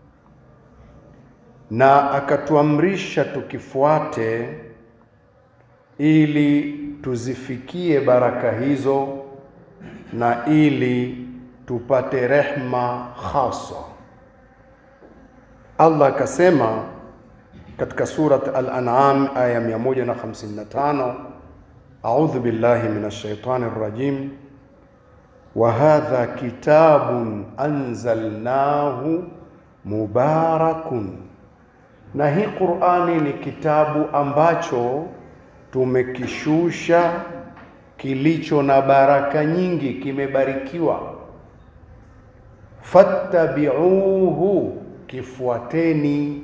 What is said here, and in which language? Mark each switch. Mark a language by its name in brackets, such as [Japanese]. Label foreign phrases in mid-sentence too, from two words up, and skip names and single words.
[Swahili] na akatuamrisha tukifuate ili tuzifikie baraka hizo na ili tupate rehma khasa. Allah akasema katika surat Al-An'am aya 155, [Arabic] أعوذ بالله من الشيطان الرجيم وهذا كتاب أنزلناه مبارك, [Swahili] na hii Qur'ani ni kitabu ambacho tumekishusha kilicho na baraka nyingi, kimebarikiwa. Fattabi'uhu, kifuateni.